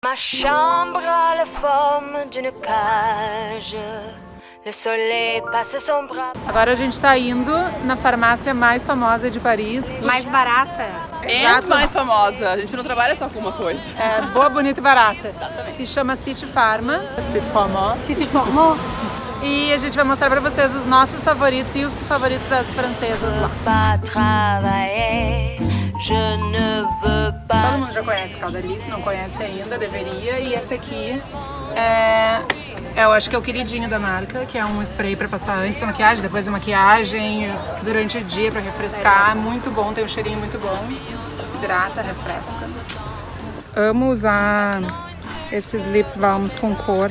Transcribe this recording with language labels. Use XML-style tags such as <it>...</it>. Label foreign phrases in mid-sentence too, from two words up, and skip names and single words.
<fr>Ma chambre a la forme d'une cage. Le soleil passe son bras.</fr> <pt>Agora a gente tá indo na farmácia mais famosa de Paris. Mais barata. É mais famosa. A gente não trabalha só com uma coisa. É boa, bonita e barata. Exatamente. Que chama City Pharma. City Pharma. City Pharma. E a gente vai mostrar pra vocês os nossos favoritos e os favoritos das francesas lá.</pt> <fr>Pas travailler. Je ne veux pas.</fr> <pt>Todo mundo já conhece Caudalie, se não conhece ainda, deveria. E esse aqui eu acho que é o queridinho da marca, que é um spray pra passar antes da maquiagem, depois da maquiagem, durante o dia pra refrescar. Muito bom, tem um cheirinho muito bom. Hidrata, refresca. Amo usar esses</pt> <en>lip balms</en> <pt>com cor.</pt>